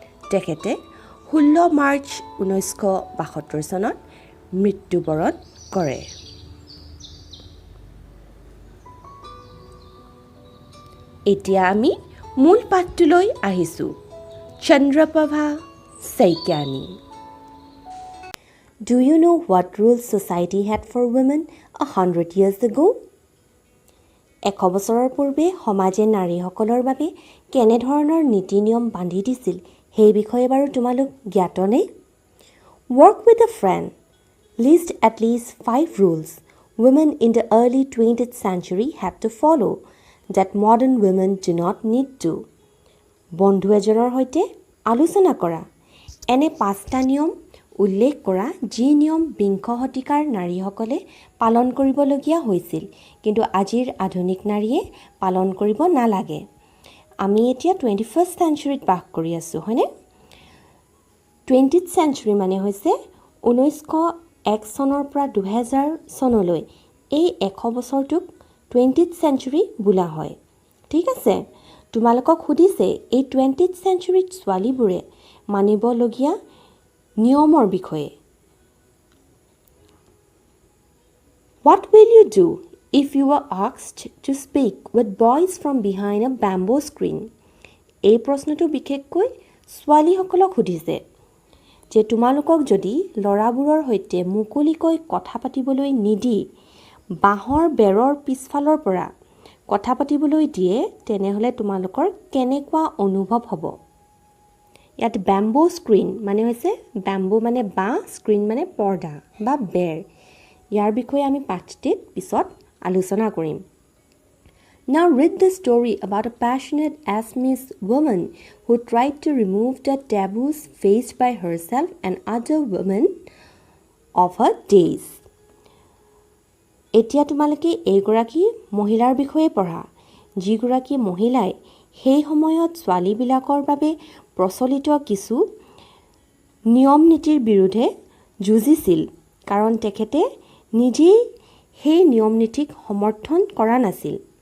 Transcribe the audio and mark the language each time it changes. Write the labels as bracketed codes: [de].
[as] তেখেতে 16 মাৰ্চ 1972 চনত মৃত্যুবৰণ কৰে। এতিয়া আমি মূল পাঠটোলৈ আহিছোঁ। Chandraprabha Saikiani. [en] Do you know what rules society had for women 100 years ago? [as] 100 বছৰৰ পূৰ্বে সমাজে নাৰীসকলৰ বাবে কেনেধৰণৰ নীতি নিয়ম বান্ধি দিছিল সেই বিষয়ে বাৰু তোমালোক জ্ঞাতনে? [en] Work with a friend. List at least 5 rules women in the early 20th century had to follow that modern women do not need to. [as] বন্ধু এজনৰ সৈতে আলোচনা কৰা। এনে 5টা নিয়ম উল্লেখ কৰা যি নিয়ম বিংশ শতিকাৰ নাৰীসকলে পালন কৰিবলগীয়া হৈছিল কিন্তু আজিৰ আধুনিক নাৰীয়ে পালন কৰিব নালাগে। আমি এতিয়া 21st centuryত বাস কৰি আছোঁ, হয়নে? 20th century মানে হৈছে 1901 চনৰ পৰা 2000 চনলৈ। এই 100 বছৰটোক 20th century বোলা হয়। ঠিক আছে, তোমালোকক সুধিছে এই 20th centuryত ছোৱালীবোৰে মানিবলগীয়া নিয়মৰ বিষয়ে। [en] What will you do if you were asked to speak with boys from behind a bamboo screen? [as] এই প্ৰশ্নটো বিশেষকৈ ছোৱালীসকলক সুধিছে যে তোমালোকক যদি ল'ৰাবোৰৰ সৈতে মুকলিকৈ কথা পাতিবলৈ নিদি বাঁহৰ বেৰৰ পিছফালৰ পৰা কথা পাতিবলৈ দিয়ে তেনেহ'লে তোমালোকৰ কেনেকুৱা অনুভৱ হ'ব? ইয়াত বেম্বো স্ক্ৰীন মানে হৈছে বেম্বো মানে বাঁহ, স্ক্ৰীন মানে পৰ্দা বা বেৰ। ইয়াৰ বিষয়ে আমি পাঠটিত পিছত আলোচনা কৰিম। [en] Now read the story about a passionate Assamese woman who tried to remove the taboos faced by herself and other women of her days. [as] এতিয়া তোমালোকে এইগৰাকী মহিলাৰ বিষয়ে পঢ়া যিগৰাকী মহিলাই সেই সময়ত ছোৱালীবিলাকৰ বাবে প্ৰচলিত কিছু নিয়ম নীতিৰ বিৰুদ্ধে যুঁজিছিল কাৰণ তেখেতে নিজেই সেই নিয়ম নীতিক সমৰ্থন কৰা নাছিল।